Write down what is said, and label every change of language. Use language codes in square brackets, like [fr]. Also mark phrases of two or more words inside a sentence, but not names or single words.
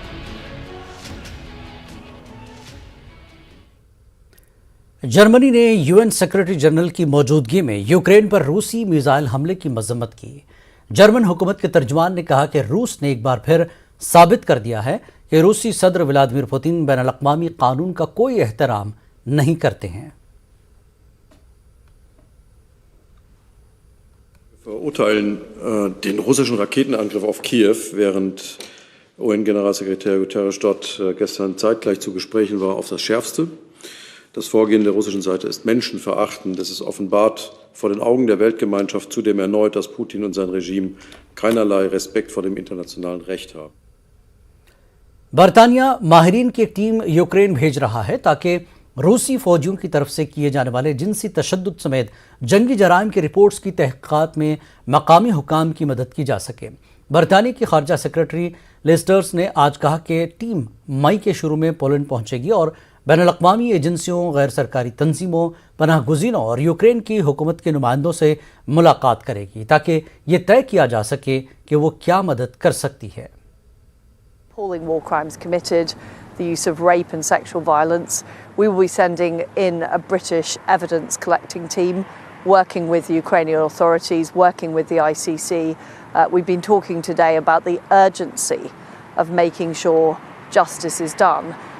[ur] جرمنی نے [en] UN Secretary General [ur] کی موجودگی میں یوکرین پر روسی میزائل حملے کی مذمت کی. جرمن حکومت کے ترجمان نے کہا کہ روس نے ایک بار پھر ثابت کر دیا ہے کہ روسی صدر ولادیمیر پوتن بین الاقوامی قانون کا کوئی احترام نہیں کرتے ہیں. [de] Wir verurteilen den russischen Raketenangriff auf Kiew, während UN-Generalsekretär Guterres dort gestern zeitgleich zu Gesprächen war, auf das Schärfste. Das Vorgehen der russischen Seite ist menschenverachtend. Es ist offenbart vor den Augen der Weltgemeinschaft zudem erneut, dass Putin und sein Regime keinerlei Respekt vor dem internationalen Recht haben. [ur] برطانیہ ماہرین کی ایک ٹیم یوکرین بھیج رہا ہے تاکہ روسی فوجیوں کی طرف سے کیے جانے والے جنسی تشدد سمیت جنگی جرائم کی رپورٹس کی تحقیقات میں مقامی حکام کی مدد کی جا سکے. برطانیہ کی خارجہ سیکرٹری لسٹرز نے آج کہا کہ ٹیم مئی کے شروع میں پولینڈ پہنچے گی اور بین الاقوامی ایجنسیوں، غیر سرکاری تنظیموں، پناہ گزینوں اور یوکرین کی حکومت کے نمائندوں سے ملاقات کرے گی تاکہ یہ طے کیا جا سکے کہ وہ کیا مدد کر سکتی ہے. [en] Appalling war crimes committed, the use of rape and sexual violence. We will be sending in a British evidence collecting team, working with the Ukrainian authorities, working with the ICC. We've been talking today about the urgency of making sure justice is done.